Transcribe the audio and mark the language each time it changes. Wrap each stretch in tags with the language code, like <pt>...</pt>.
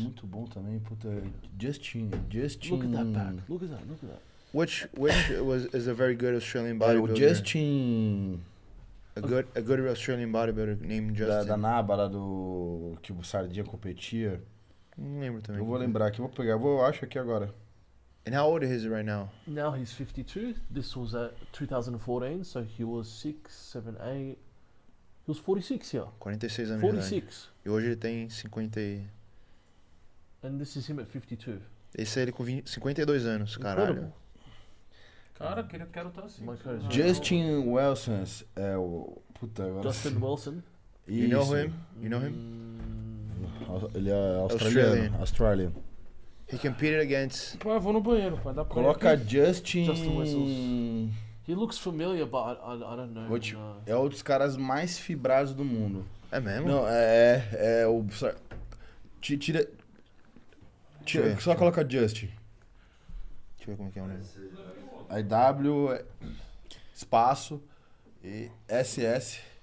<pt>muito bom também, puta. Justin.</pt> <en>Look at that back. Look at that. Which is a very good Australian</en> <pt>É o</pt> <en>bodybuilder.</en> <pt>Justin...</pt> <en>A good Australian bodybuilder named Justin.</en> <pt>Da Naba, lá do... que o Sardinha competia. Não lembro também. Eu vou lembrar aqui, vou pegar, acho aqui agora.</pt> <en>And how old is he right now? Now he's 52. This was at 2014, so he was 6, 7, 8. He was 46 here.</en> <pt>46 anos de idade. 46. E hoje ele tem 50 e...</pt> <en>And this is him at 52.</en> <pt>Esse é ele com 52 anos, caralho.</pt> <en>Incredible.</en> <pt>Cara, quero estar assim.</pt> <en>My God.</en> <pt>Justin Wilson é o... Puta, agora...</pt> <en>Justin Wilson. You know</en> <pt>Isso.</pt> <en>him? You know him?</en> <pt>Ele é australiano. Australian.</pt> <en>He competed against...</en> <pt>Pô, eu vou no banheiro, pai. Dá pra Coloca aqui? Justin... Justin Whistles.</pt> <en>He looks familiar, but I don't know.</en> <pt>É um dos caras mais fibrados do mundo. É mesmo? Não, é o... Tira, só coloca Justin. Deixa eu ver como é que é o nome. Aí W, espaço, e SS.</pt>